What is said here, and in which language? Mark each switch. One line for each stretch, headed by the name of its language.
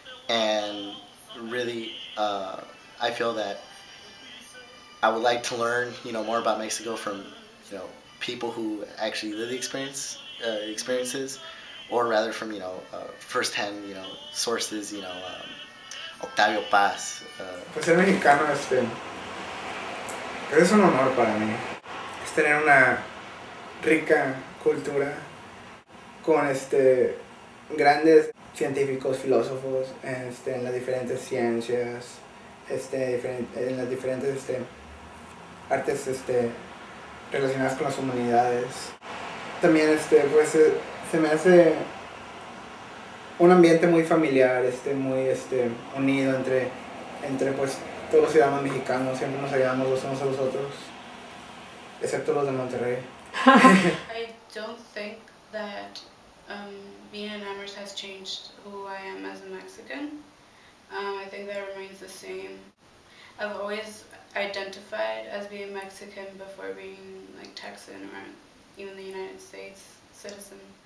English: And really, I feel that I would like to learn more about Mexico from people who actually live the experiences, or rather from first-hand sources. Octavio Paz.
Spanish: Pues ser mexicano es un honor para mí. Es tener una rica cultura con grandes científicos, filósofos en las diferentes ciencias, en las diferentes artes relacionadas con las humanidades. También pues se me hace un ambiente muy familiar, muy unido entre pues todos los ciudadanos mexicanos. Siempre nos ayudamos los unos a los otros, excepto los de Monterrey.
English: I don't think that being in Amherst has changed who I am as a Mexican. I think that remains the same. I've always identified as being Mexican before being like Texan or even the United States citizen.